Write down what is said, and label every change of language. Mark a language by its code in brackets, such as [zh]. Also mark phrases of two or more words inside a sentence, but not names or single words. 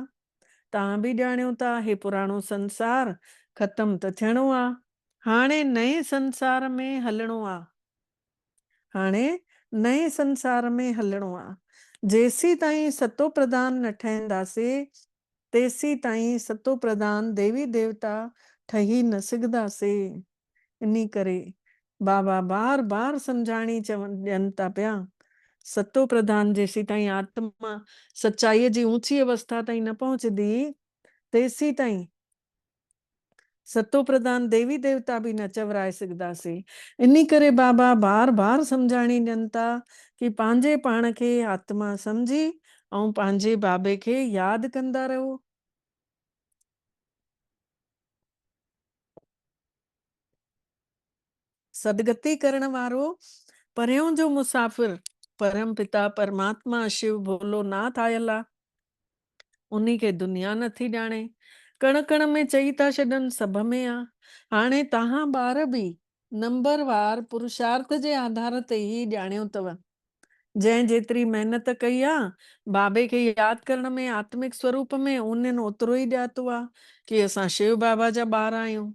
[sd] तव्हां बि ॼाणियो था हे पुराणो संसार ख़तम त थियणो आहे। हाणे नए संसार में हलणो आहे। हाणे नए संसार में हलणो आहे। जेसी ताईं सतो प्रधान न ठहंदासीं तेसी ताईं सतो प्रधान देवी देवता ठही न सघंदासीं। इन करे बाबा बार बार सम्झाणी ॾियनि था पिया। सतो प्रधान जेसी ताईं आत्मा सच्चाईअ जी ऊंची अवस्था ताईं न पहुचंदी तेसी ताईं सतो प्रधान देवी देवता बि न चवराए सघंदासीं। इन करे बाबा बार बार सम्झाणी ॾियनि था कि पंहिंजे पाण खे आत्मा सम्झी ऐं पंहिंजे बाबे खे यादि कंदा रहो। सदगति करण वारो परियों जो मुसाफ़िर परम पिता परमात्मा शिव भोलोनाथ आयल आहे। उन्ही खे दुनिया नथी ॼाणे। कण कण में चई था छॾनि सभ में आहे। हाणे तव्हां ॿार बि नंबरवार पुरुषार्थ जे आधार ते ई ॼाणियो अथव। जंहिं जेतिरी महिनत कई आहे बाबे खे यादि करण में आत्मिक स्वरूप में उन्हनि ओतिरो ई ॼातो आहे कि असां शिव बाबा जा ॿार आहियूं।